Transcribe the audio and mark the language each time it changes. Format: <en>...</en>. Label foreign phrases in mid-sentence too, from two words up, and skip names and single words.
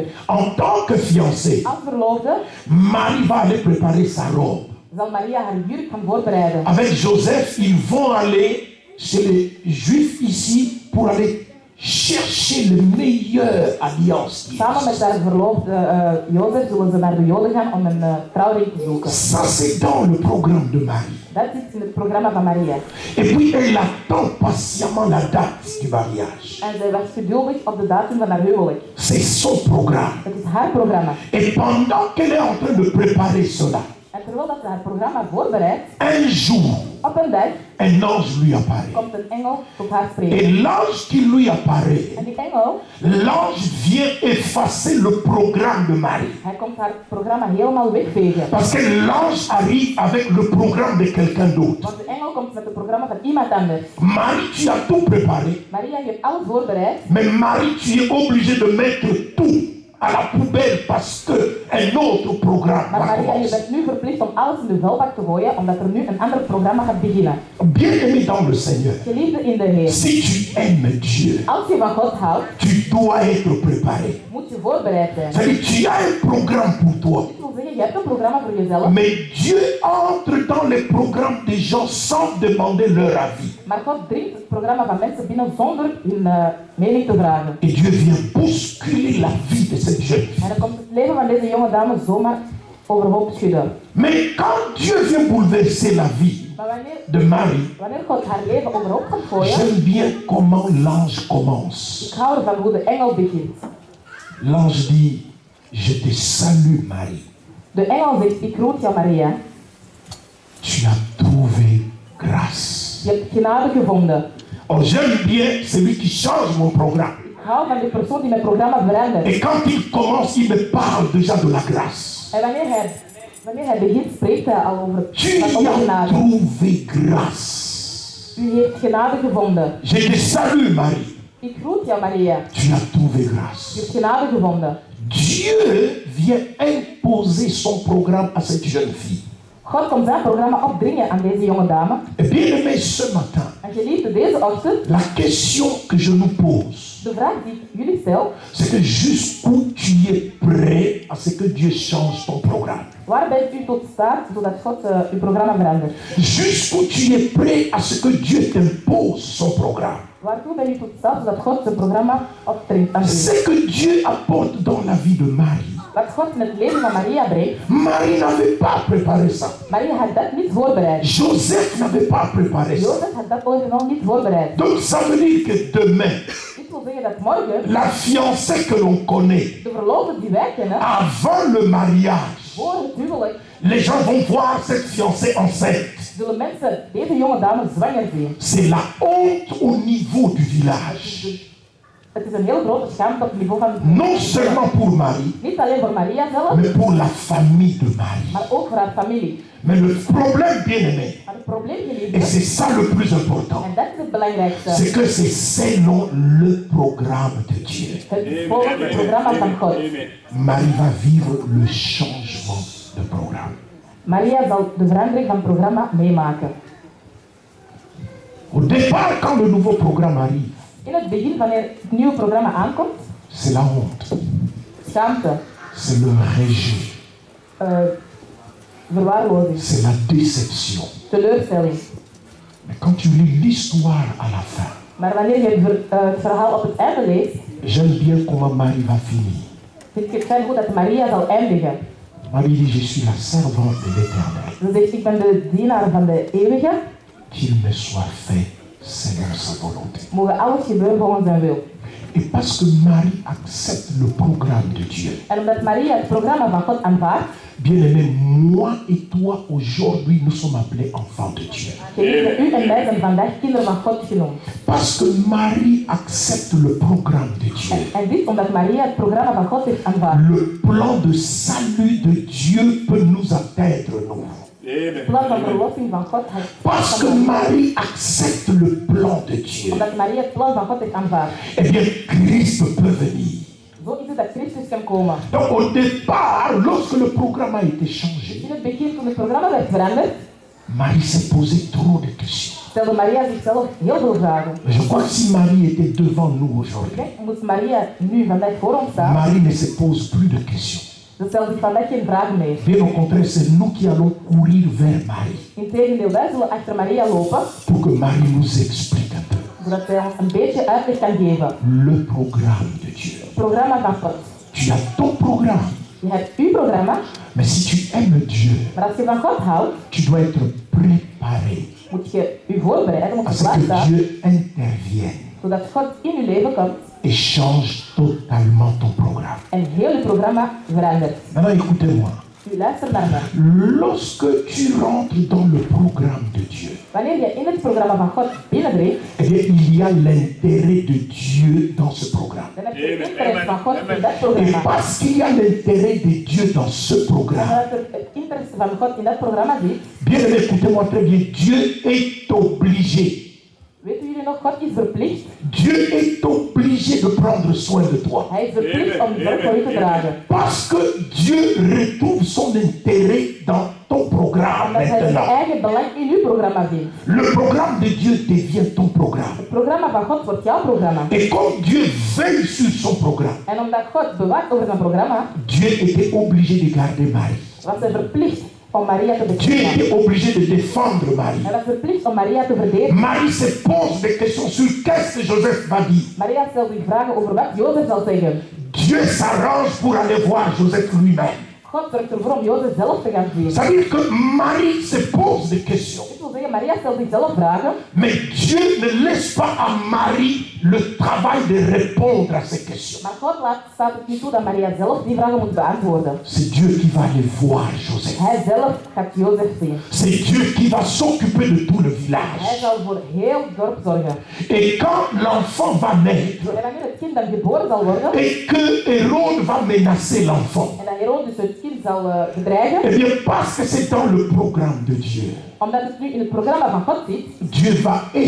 <fr>En tant que fiancée,</fr> <nl>Als verloofde</nl> <fr>Marie va aller préparer sa robe.</fr> <nl>zal Maria haar jurk gaan voorbereiden.</nl> <fr>Avec Joseph, ils vont aller chez les Juifs ici pour aller chercher le meilleur alliance.</fr> <nl>Samen met haar verloofde Jozef zullen ze naar de Joden gaan om een trouwring te zoeken.</nl> <fr>Ça, c'est dans le programme de Marie.</fr> <nl>Dat zit in het programma van Maria.</nl> <fr>Et puis, elle attend patiemment la date du mariage.</fr> <nl>En zij was geduldig op de datum van haar huwelijk.</nl> <fr>C'est son programme.</fr> <nl>Het is haar programma.</nl> <fr>Et pendant qu'elle est en train de préparer cela,</fr> <nl>En terwijl dat ze haar programma voorbereidt,</nl> <fr>un jour,</fr> <nl>op een dag</nl> <fr>un ange lui apparaît.</fr> <nl>komt een engel tot haar spreken.</nl> <fr>Et l'ange qui lui apparaît,</fr> <nl>En die engel,</nl> <fr>l'ange vient effacer le programme de Marie.</fr> <nl>hij komt haar programma helemaal wegvegen.</nl> <fr>Parce que l'ange arrive avec le programme de quelqu'un d'autre.</fr> <nl>Want de engel komt met het programma van iemand anders.</nl> <fr>Marie, tu as tout préparé.</fr> <nl>Maria, je hebt alles voorbereid.</nl> <fr>Mais Marie, tu es obligé de mettre tout à la poubelle parce que un autre programme</fr> <nl>Maar</nl> <fr>va</fr> <nl>Maria, je</nl> <fr>commencer.</fr> <nl>bent nu verplicht om alles in de vuilbak te gooien, omdat er nu een ander programma gaat beginnen.</nl> <fr>Bien-aimé dans le Seigneur,</fr> <nl>Geliefde in de Heer,</nl> <fr>si tu aimes Dieu,</fr> <nl>als je van God houdt,</nl> <fr>tu dois être préparé.</fr> <nl>moet je voorbereid zijn.</nl> <fr>C'est-à-dire, tu as un programme pour toi.</fr> <nl>Dit wil zeggen, je hebt een programma voor jezelf,</nl> <fr>Mais Dieu entre dans les programmes des gens sans demander leur avis.</fr> <nl>maar God dringt het programma van mensen binnen zonder hun mening te vragen.</nl> <fr>Et Dieu vient bousculer la vie de cette jeune fille.</fr> <nl>En dan komt het leven van deze jonge dame zomaar overhoop schudden.</nl> <fr>Mais quand Dieu vient bouleverser la vie</fr> <nl>Maar</nl> <fr>de Marie,</fr> <nl>wanneer God haar leven overhoop gaat gooien,</nl> <fr>j'aime bien comment l'ange commence.</fr> <nl>ik hou ervan hoe de engel begint.</nl> <fr>L'ange dit, je te salue Marie.</fr> <nl>De engel zegt, ik groet jou Maria,</nl> <fr>Tu as trouvé grâce.</fr> <nl>je hebt genade gevonden.</nl> <fr>Oh, j'aime bien celui qui change mon programme.</fr> <nl>Ik hou van die persoon die mijn programma verandert.</nl> <fr>Et quand il commence, il me parle déjà de la grâce.</fr> <nl>En wanneer hij begint, spreekt hij al over</nl> <fr>Tu</fr> <nl>over</nl> <fr>as</fr> <nl>genade.</nl> <fr>trouvé grâce.</fr> <nl>U heeft genade gevonden.</nl> <fr>Je te salue Marie.</fr> <nl>Ik groet jou Maria.</nl> <fr>Tu as trouvé</fr> <nl>Je</nl> <fr>grâce.</fr> <nl>hebt genade gevonden.</nl> <fr>Dieu vient imposer son programme à cette jeune fille.</fr> <nl>God komt zijn programma opdringen aan deze jonge dame.</nl> <fr>Et bien aimé, ce matin,</fr> <nl>En geliefde, deze ochtend,</nl> <fr>la question que je nous pose,</fr> <nl>de vraag die ik jullie stel,</nl> <fr>c'est que jusqu'où tu es prêt à ce que Dieu change ton programme.</fr> <nl>waar bent u tot staat zodat God uw programma verandert?</nl> <fr>Jusqu'où tu es prêt à ce que Dieu t'impose son programme.</fr> <nl>Waartoe ben u tot staat zodat God zijn programma opdringt aan u?</nl> <fr>Ce que Dieu apporte dans la vie de Marie,</fr> <nl>Wat God in het leven van Maria brengt,</nl> <fr>Marie n'avait pas préparé ça.</fr> <nl>Maria had dat niet voorbereid.</nl> <fr>Joseph n'avait pas préparé ça.</fr> <nl>Jozef had dat origineel niet voorbereid.</nl> <fr>Donc ça veut dire que demain,</fr> <nl>Dit wil zeggen dat morgen,</nl> <fr>la fiancée que l'on connaît,</fr> <nl>de verloofde die wij kennen,</nl> <fr>avant le mariage,</fr> <nl>voor het huwelijk,</nl> <fr>les gens vont voir cette fiancée enceinte.</fr> <nl>zullen mensen deze jonge dame zwanger zien.</nl> <fr>C'est la honte au niveau du village.</fr> <nl>Het is een heel grote schaamte op het niveau van</nl> <fr>Non seulement pour Marie,</fr> <nl>niet alleen voor Maria zelf,</nl> <fr>mais pour la famille de Marie.</fr> <nl>maar ook voor haar familie.</nl> <fr>Mais le problème, bien aimé,</fr> <nl>Maar het probleem,</nl> <fr>et</fr> <nl>geliefde,</nl> <fr>c'est ça le plus important,</fr> <nl>en dat is het belangrijkste,</nl> <fr>c'est que c'est selon le programme de Dieu.</fr> <nl>het is volgens het programma van God.</nl> <fr>Marie va vivre le changement de programme.</fr> <nl>Maria zal de verandering van het programma meemaken.</nl> <fr>Au départ, quand le nouveau programme arrive,</fr> <nl>In het begin, wanneer het nieuwe programma aankomt,</nl> <fr>c'est la honte,</fr> <nl>schaamte,</nl> <fr>c'est le rejet,</fr> <nl>verwaarlozing,</nl> <fr>c'est la déception.</fr> <nl>teleurstelling.</nl> <fr>Mais quand tu lis l'histoire à la fin,</fr> <nl>Maar wanneer je het verhaal op het einde leest,</nl> <fr>j'aime bien comment Marie va finir.</fr> <nl>vind ik het fijn goed dat Maria zal eindigen.</nl> <fr>Marie dit, je suis la servante de l'Éternel.</fr> <nl>Ze zegt, ik ben de dienaar van de eeuwige,</nl> <fr>Qu'il me soit fait selon sa volonté.</fr> <nl>mogen alles gebeuren volgens zijn wil.</nl> <fr>Et parce que Marie accepte le programme de Dieu,</fr> <nl>En omdat Maria het programma van God aanvaardt,</nl> <fr>bien-aimé, moi et toi, aujourd'hui, nous sommes appelés enfants de Dieu.</fr> <nl>geliefde, u en wij zijn vandaag kinderen van God genoemd.</nl> <fr>Parce que Marie accepte le programme de Dieu.</fr> <nl>En dit omdat Maria het programma van God heeft aanvaard.</nl> <fr>Le plan de salut de Dieu peut nous atteindre, nous.</fr> <nl>Het plan van verlossing van God heeft</nl> <fr>Parce que Marie accepte le plan de Dieu,</fr> <nl>omdat Maria het plan van God heeft aanvaard.</nl> <fr>eh bien, Christ peut venir.</fr> <nl>Zo is het dat Christus kan komen.</nl> <fr>Donc, au départ, lorsque le programme a été changé,</fr> <nl>In het begin, toen het programma werd veranderd,</nl> <fr>Marie s'est posé trop de questions.</fr> <nl>stelde Maria zichzelf heel veel vragen.</nl> <fr>Mais je crois que si Marie était devant nous</fr> <nl>Ik</nl> <fr>aujourd'hui,</fr> <nl>denk, moest Maria nu vandaag voor ons staan,</nl> <fr>Marie ne se pose plus de questions.</fr> <nl>ze stelt zich vandaag geen vragen meer.</nl> <fr>Bien au contraire, c'est nous qui allons courir vers Marie</fr> <nl>Integendeel, wij zullen achter Maria lopen,</nl> <fr>pour que Marie nous explique un peu</fr> <nl>zodat zij ons een beetje uitleg kan geven.</nl> <fr>le programme de Dieu.</fr> <nl>Het programma van God.</nl> <fr>Tu as ton programme,</fr> <nl>Je hebt uw programma,</nl> <fr>mais si tu aimes Dieu,</fr> <nl>maar als je van God houdt,</nl> <fr>tu dois être préparé</fr> <nl>moet je u voorbereiden, moet</nl> <fr>à</fr> <nl>je</nl> <fr>ce</fr> <nl>klaarstaan,</nl> <fr>que Dieu intervienne</fr> <nl>zodat God in uw leven komt</nl> <fr>et change totalement ton programme.</fr> <nl>en heel uw programma verandert.</nl> <fr>Maintenant, écoutez-moi.</fr> <nl>U luistert naar mij.</nl> <fr>Lorsque tu rentres dans le programme de Dieu,</fr> <nl>Wanneer je in het programma van God binnendringt,</nl> <fr>eh bien, il y a l'intérêt de Dieu dans ce programme.</fr> <nl>dan heb je het interesse van God in dat</nl> <fr>Et</fr> <nl>programma.</nl> <fr>parce qu'il y a l'intérêt de Dieu dans ce</fr> <nl>En</nl> <fr>programme,</fr> <nl>omdat er het interesse van God in dat programma zit,</nl> <fr>bien aimé, écoutez-moi très bien, Dieu est obligé.</fr> <nl>weten jullie nog, God is verplicht.</nl> <fr>Dieu est obligé de prendre soin de toi.</fr> <nl>Hij is verplicht om zorg voor u te dragen.</nl> <fr>Parce que Dieu retrouve son intérêt dans ton programme</fr> <nl>Omdat hij zijn</nl> <fr>maintenant.</fr> <nl>eigen belang in uw programma vindt.</nl> <fr>Le programme de Dieu devient ton programme.</fr> <nl>Het programma van God wordt jouw programma.</nl> <fr>Et comme Dieu veille sur son programme,</fr> <nl>En omdat God bewaakt over zijn programma,</nl> <fr>Dieu était obligé de garder Marie.</fr> <nl>was hij verplicht om Maria te</nl> <fr>Dieu</fr> <nl>beschermen.</nl> <fr>était obligé de défendre Marie.</fr> <nl>Hij was verplicht om Maria te verdedigen.</nl> <fr>Marie se pose des questions sur qu'est-ce que Joseph va dire.</fr> <nl>Maria stelt zich vragen over wat Jozef zal zeggen.</nl> <fr>Dieu s'arrange pour aller voir Joseph lui-même.</fr> <nl>God zorgt ervoor om Jozef zelf te gaan zien.</nl> <fr>Ça veut dire que Marie se pose des questions.</fr> <nl>Dit wil zeggen, Maria stelt zichzelf vragen,</nl> <fr>Mais Dieu ne laisse pas à Marie le travail de répondre à ces questions.</fr> <nl>maar God staat het niet toe dat Maria zelf die vragen moet beantwoorden.</nl> <fr>C'est Dieu qui va aller voir Joseph.</fr> <nl>Hij zelf gaat Jozef zien.</nl> <fr>C'est Dieu qui va s'occuper de tout le</fr> <nl>Hij</nl> <fr>village.</fr> <nl>zal voor heel het dorp zorgen.</nl> <fr>Et quand l'enfant va naître,</fr> <nl>En wanneer het kind dan geboren zal worden,</nl> <fr>et que Hérode va menacer l'enfant,</fr> <nl>en dat Herodes het kind zal bedreigen,</nl> <fr>eh bien parce que c'est dans le programme de Dieu,</fr> <nl>omdat het nu in het programma van God zit,</nl>